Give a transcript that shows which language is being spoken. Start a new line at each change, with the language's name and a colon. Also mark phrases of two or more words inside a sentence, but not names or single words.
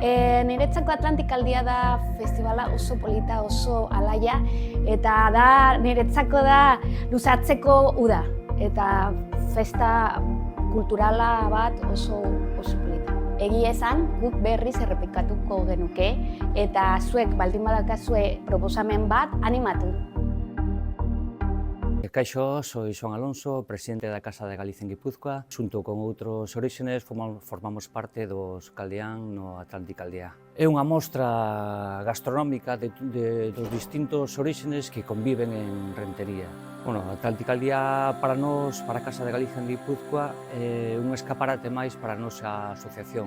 Basque: Niretzako Atlantikaldia da festivala oso polita, oso alaia, eta da niretzako da luzatzeko uda, eta festa kulturala bat oso polita. Egia esan, guk berriz errepikatuko genuke, eta zuek baldin badakazue proposamen bat animatu.
Galician: Kaixo, soy Joan Alonso, presidente da Casa de Galicia en Guipúzcoa. Xunto con outros orígenes formamos parte dos Caldeán no Atlantikaldia. É unha mostra gastronómica dos distintos orígenes que conviven en Rentería. Bueno, a Atlantikaldia para nós, para a Casa de Galicia en Guipúzcoa, é un escaparate máis para a nosa asociación.